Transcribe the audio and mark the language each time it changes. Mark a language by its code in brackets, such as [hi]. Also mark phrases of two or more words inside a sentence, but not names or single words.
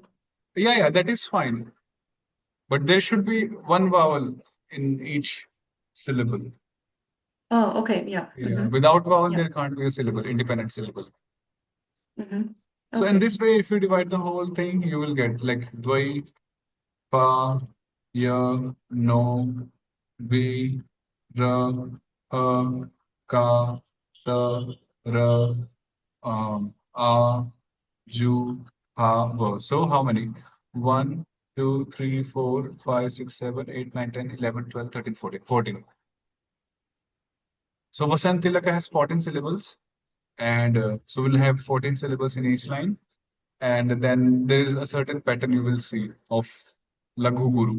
[en] yeah, that is fine. But there should be one vowel in each syllable. Oh, okay, yeah. Yeah, Mm-hmm. without vowel, Yeah. there can't be a syllable, independent syllable. Mm-hmm. So in Okay. this way, if you divide the whole thing, you will get like dvai, pa, ya, no, vi, ra, ha, ka, ta, ra, a, ju, ha, va. So how many? 1, 2, 3, 4, 5, 6, 7, 8, 9, 10, 11, 12, 13, 14. 14. So Vasant Tilaka has 14 syllables, and so we'll have 14 syllables in each line. And then there is a certain pattern you will see of Laghu Guru.